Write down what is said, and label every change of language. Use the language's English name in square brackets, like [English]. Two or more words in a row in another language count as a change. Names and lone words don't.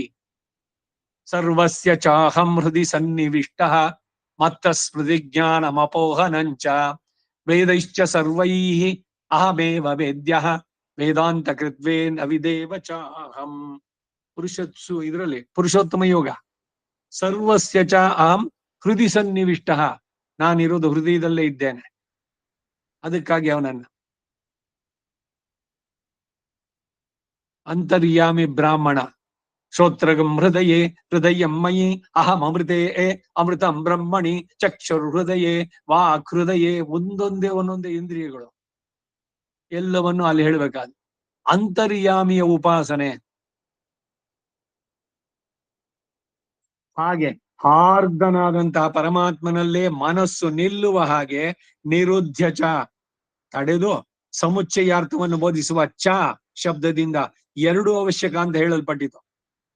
[Sanskrit] ಸರ್ವಸ್ಯ ಚಾಹಂ ಹೃದಯ ಸನ್ನಿವಿಷ್ಟ ಮತ್ತ ಸ್ಮೃತಿ ಜ್ಞಾನಮಪೋಹನಂಚ ವೇದೈಶ್ಚ ಸರ್ವೈಃ ಅಹಮೇವ ವೇದ್ಯ ವೇದಾಂತ ಕೃತ್ವೇನ್ ಅವಿದೇವ ಚಾಹಂ. [Kannada] ಇದರಲ್ಲಿ ಪುರುಷೋತ್ತಮ ಯೋಗ. [Sanskrit] ಸರ್ವಸ್ಯ ಚ ಅಹಂ ಹೃದಯ ಸನ್ನಿವಿಷ್ಟ, [Kannada] ನಾನಿರೋದು ಹೃದಯದಲ್ಲೇ ಇದ್ದೇನೆ. ಅದಕ್ಕಾಗಿ ಅವನನ್ನ ಅಂತರ್ಯಾಮಿ ಬ್ರಾಹ್ಮಣ. [Sanskrit] ಶ್ರೋತ್ರಗಂ ಹೃದಯೇ ಹೃದಯಂ ಮಯಿ ಅಹಂ ಅಮೃತೇ ಅಮೃತಂ ಬ್ರಹ್ಮಣಿ ಚಕ್ಷುರ್ ಹೃದಯೇ ವಾಕ್ ಹೃದಯೇ. [Kannada] ಒಂದೊಂದೇ ಇಂದ್ರಿಯಗಳು ಎಲ್ಲವನ್ನು ಅಲ್ಲಿ ಹೇಳ್ಬೇಕಾದ ಅಂತರ್ಯಾಮಿಯ ಉಪಾಸನೆ. ಹಾಗೆ ಹಾರ್ದನಾದಂತಹ ಪರಮಾತ್ಮನಲ್ಲೇ ಮನಸ್ಸು ನಿಲ್ಲುವ ಹಾಗೆ [Sanskrit] ನಿರುದ್ಧ ಚ, [Kannada] ತಡೆದು ಸಮುಚ್ಚಯಾರ್ಥವನ್ನು ಬೋಧಿಸುವ ಚ ಶಬ್ದದಿಂದ 2 ಅವಶ್ಯಕ ಅಂತ ಹೇಳಲ್ಪಟ್ಟಿತು.